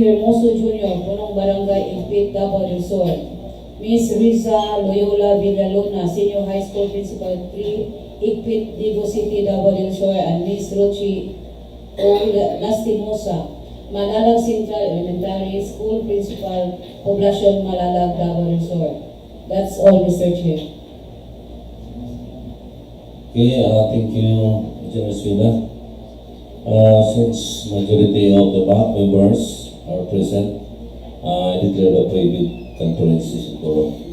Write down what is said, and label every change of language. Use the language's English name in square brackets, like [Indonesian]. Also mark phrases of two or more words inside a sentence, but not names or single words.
[English] Hermoso Jr., [Filipino] Punong Barangay [English] Igpit, Davao del Sur, Ms. Riza Loyola Villalona, Senior High School Principal 3, Igpit, Digos City, Davao del Sur, and Ms. Rochi O. Lastimosa, Malalag Central Elementary School Principal, Poblacion Malalag, Davao del Sur. That's all, Mr. Chair. Okay, thank you, General Swina. Since majority of the back members are present, I declare the private conference is over.